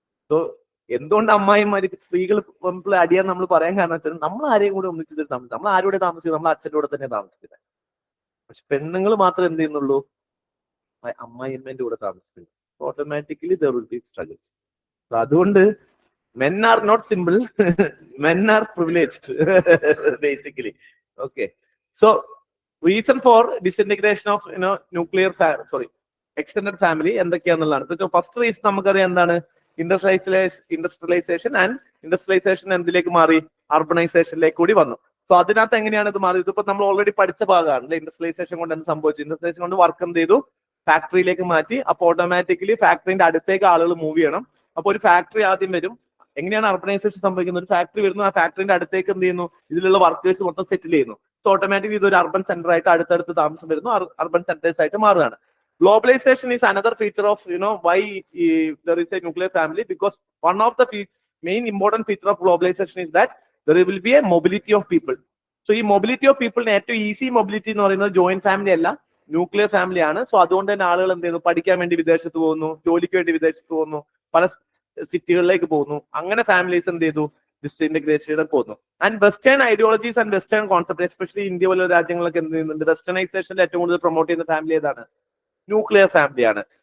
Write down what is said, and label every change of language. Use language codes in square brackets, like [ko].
[ml] So എന്തുകൊണ്ട് അമ്മായിമാർക്ക് സ്ത്രീകൾ അടിയാൻ നമ്മൾ പറയാൻ കാരണം വെച്ചാൽ നമ്മൾ ആരെയും കൂടെ ഒന്നിച്ചിട്ട് താമസിക്കും. നമ്മൾ ആരോടെ താമസിക്കും? നമ്മൾ അച്ഛൻ്റെ കൂടെ തന്നെ താമസിക്കുന്നത്. പക്ഷെ പെണ്ണുങ്ങൾ മാത്രം എന്ത് ചെയ്യുന്നുള്ളൂ? അമ്മായിയമ്മേന്റെ കൂടെ താമസിക്കുന്നു. Automatically [en] There will be struggles. [ml] അതുകൊണ്ട് [en] men are not simple, men are privileged basically. Okay, so reason for disintegration of nuclear extended family [ml] എന്തൊക്കെയാന്നുള്ളതാണ്. First reason നമുക്കറിയാം എന്താണ്? ഇൻഡസ്ട്രിയലൈസേഷൻ ആൻഡ് ഇൻഡസ്ട്രിയലൈസേഷൻ എന്തിലേക്ക് മാറി? അർബണൈസേഷനിലേക്ക് കൂടി വന്നു. സോ അതിനകത്ത് എങ്ങനെയാണ് ഇത് മാറിയത്? ഇതിപ്പോ നമ്മൾ ഓൾറെഡി പഠിച്ച ഭാഗമാണ്. ഇൻഡസ്ട്രിയലൈസേഷൻ കൊണ്ട് എന്ത് സംഭവിച്ചു? ഇൻഡസ്ട്രിയലൈസേഷൻ കൊണ്ട് വർക്ക് എന്ത് ചെയ്തു? ഫാക്ടറിയിലേക്ക് മാറ്റി. അപ്പോൾ ഓട്ടോമാറ്റിക്കലി ഫാക്ടറിന്റെ അടുത്തേക്ക് ആളുകൾ മൂവ് ചെയ്യണം. അപ്പൊ ഒരു ഫാക്ടറി ആദ്യം വരും. എങ്ങനെയാണ് അർബണൈസേഷൻ സംഭവിക്കുന്നത്? ഒരു ഫാക്ടറി വരുന്നു, ആ ഫാക്ടറിന്റെ അടുത്തേക്ക് എന്ത് ചെയ്യുന്നു? ഇതിലുള്ള വർക്കേഴ്സ് മൊത്തം സെറ്റിൽ ചെയ്യുന്നു. സോ ഓട്ടോമാറ്റിക്കലി ഇതൊരു അർബൻ സെന്റർ ആയിട്ട് അടുത്തടുത്ത് താമസം വരുന്നു, അർബൻ സെന്റേഴ്സ് ആയിട്ട് മാറുകയാണ്. [en] Globalization is another feature of why there is a nuclear family, because one of the main important feature of globalization is that there will be a mobility of people. [ml] So ഈ [en] mobility of people [ml] ഏറ്റവും easy mobility എന്ന് പറയുന്നത് joint family അല്ല, nuclear family ആണ്. So അതുകൊണ്ട് തന്നെ ആളുകൾ എന്ത് ചെയ്യുന്നു? പഠിക്കാൻ വേണ്ടി വിദേശത്ത് പോകുന്നു, ജോലിക്ക് വേണ്ടി വിദേശത്ത് പോകുന്നു, പല സിറ്റികളിലേക്ക് പോകുന്നു. അങ്ങനെ ഫാമിലീസ് എന്ത് ചെയ്തു? ഡിസ്ഇന്റഗ്രേഷനിൽ പോകുന്നു. And [en] western ideologies and western concept, [ml] especially India പോലുള്ള രാജ്യങ്ങളൊക്കെ എന്ത് ചെയ്യുന്നുണ്ട്? വെസ്റ്റേണൈസേഷനിൽ ഏറ്റവും കൂടുതൽ പ്രൊമോട്ട് ചെയ്യുന്ന ഫാമിലി ഏതാണ്? ന്യൂക്ലിയർ ഫാമിലിയാണ്.